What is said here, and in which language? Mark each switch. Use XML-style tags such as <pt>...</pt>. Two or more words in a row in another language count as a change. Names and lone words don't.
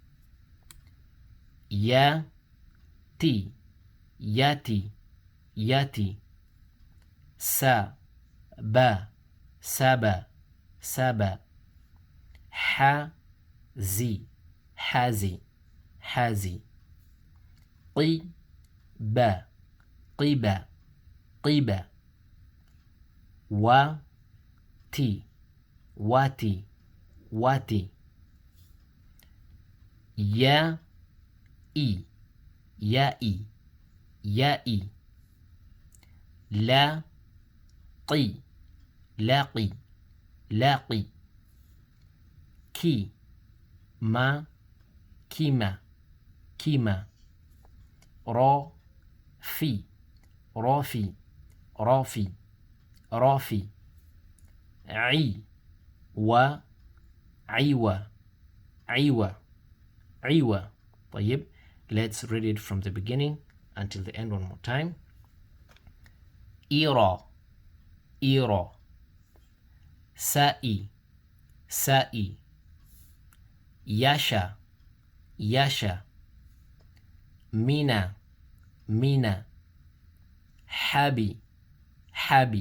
<ar>يا، تي، ياتي، ياتي. سا، با، سابا، سابا. ها، زي، هازي، هازي. قي، با، قيبا، قيبا. وا، تي، واتي، واتي. يا، ئي، يائي، يائي. لا، قي، لاقي، لاقي. Ki, ما، كيما، كيما. را، في، رافي، رافي، رافي. إي، وا، إيوا، إيوا، إيوا.</ar> <en>طيب, let's read it from the beginning until the end one more time.</en> <ar>إيرا، إيرا. سائي، سائي. ياشا، ياشا. مينا، مينا. حابي، حابي.</ar>